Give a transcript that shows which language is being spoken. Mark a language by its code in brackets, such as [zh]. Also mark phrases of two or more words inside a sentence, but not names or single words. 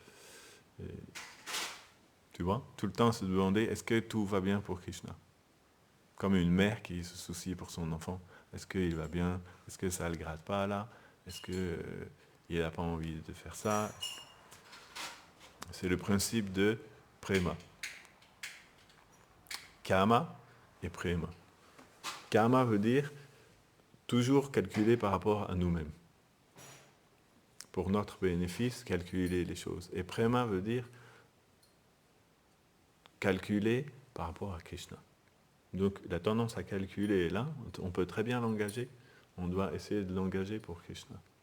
[fr] tu vois, tout le temps se demander, est-ce que tout va bien pour Krishna? Comme une mère qui se soucie pour son enfant. Est-ce qu'il va bien? Est-ce que ça ne le gratte pas là? Est-ce qu'il n'a pas envie de faire ça? C'est le principe de prema. Kama et prema. Kama veut dire toujours calculer par rapport à nous-mêmes. Pour notre bénéfice, calculer les choses. Et prema veut dire calculer par rapport à Krishna. Donc la tendance à calculer est là, on peut très bien l'engager, on doit essayer de l'engager pour Krishna.